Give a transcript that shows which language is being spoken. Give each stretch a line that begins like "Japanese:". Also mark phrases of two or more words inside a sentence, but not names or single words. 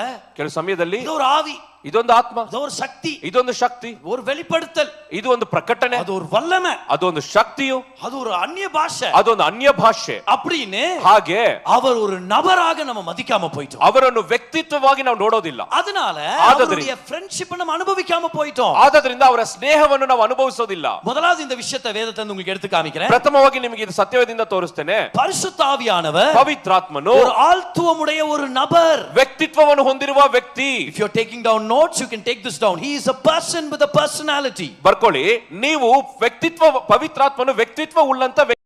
Kannada: ಕೆಲವು ಸಮಯದಲ್ಲಿ
Tamil: இது ஒரு ஆவி,
Kannada: ಇದೊಂದು ಆತ್ಮ,
Tamil: இது ஒரு சக்தி,
Kannada: ಇದೊಂದು ಶಕ್ತಿ,
Tamil: ஒரு வெளிப்படுத்தல்,
Kannada: ಇದು ಒಂದು ಪ್ರಕಟಣೆ,
Tamil: அது ஒரு வல்லமை,
Kannada: ಅದೊಂದು ಶಕ್ತಿಯು,
Tamil: அது ஒரு அந்நிய பாஷை,
Kannada: ಅದೊಂದು ಅನ್ಯ ಭಾಷೆ.
Tamil: அப்படின்னு
Kannada: ಹಾಗೆ
Tamil: அவர் ஒரு நபராக நம்ம மதிக்காம போயிட்டோம்.
Kannada: ಅವರನ್ನು ವ್ಯಕ್ತಿತ್ವವಾಗಿ ನಾವು ನೋಡೋದಿಲ್ಲ.
Tamil: அதனால ஆததிரி. அவருடைய ஃப்ரெண்ட்ஷிப் நம்ம அனுபவிக்காம போயிட்டோம்.
Kannada: ಆದ್ರಿಂದ ಅವರ ಸ್ನೇಹವನ್ನು ನಾವು ಅನುಭವಿಸೋದಿಲ್ಲ.
Tamil: முதலாவது இந்த விஷயத்தை வேதத்தை உங்களுக்கு எடுத்து காமிக்கிறேன்.
Kannada: ಪ್ರಥಮವಾಗಿ ನಿಮಗೆ ಇದು ಸತ್ಯವೇದದಿಂದ ತೋರಿಸ್ತೇನೆ.
Tamil: பரிசுத்த ஆவியானவர்
Kannada: ಪವಿತ್ರಾತ್ಮನು
Tamil: ஒரு ஆழ்த்துவமுடைய ஒரு நபர்.
Kannada: ವ್ಯಕ್ತಿತ್ವವನ್ನು ಹೊಂದಿರುವ ವ್ಯಕ್ತಿ.
English: If you're taking down notes, you can take this down. He is a person with a personality.
Kannada: ಬರ್ಕೊಳ್ಳಿ, ನೀವು ವ್ಯಕ್ತಿತ್ವ, ಪವಿತ್ರಾತ್ಮನು ವ್ಯಕ್ತಿತ್ವ ಉಳ್ಳಂತ